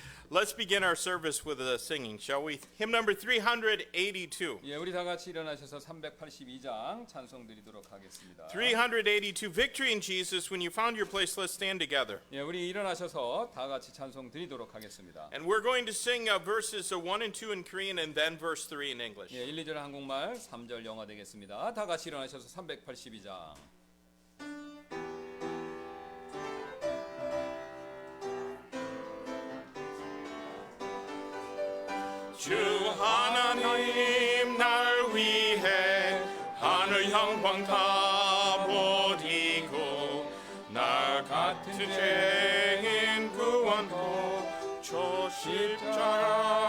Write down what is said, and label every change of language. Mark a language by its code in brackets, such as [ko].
[en] Let's begin our service with a singing, shall we? Hymn number 382. [ko] 예, 우리 다 같이 일어나셔서 382장 찬송 드리도록 하겠습니다. [en] 382, Victory in Jesus. When you found your place, let's stand together. [ko] 예, 우리 일어나셔서 다 같이 찬송 드리도록 하겠습니다. [en] And we're going to sing verses 1 and 2 in Korean and then verse 3 in English. [ko] 예, 1, 2절 한국말, 3절 영어 되겠습니다. 다 같이 일어나셔서 382장. 주 하나님 날 위해 하늘 영광 다 버리고 날 같은 죄인 구원도 저 십자가셨네.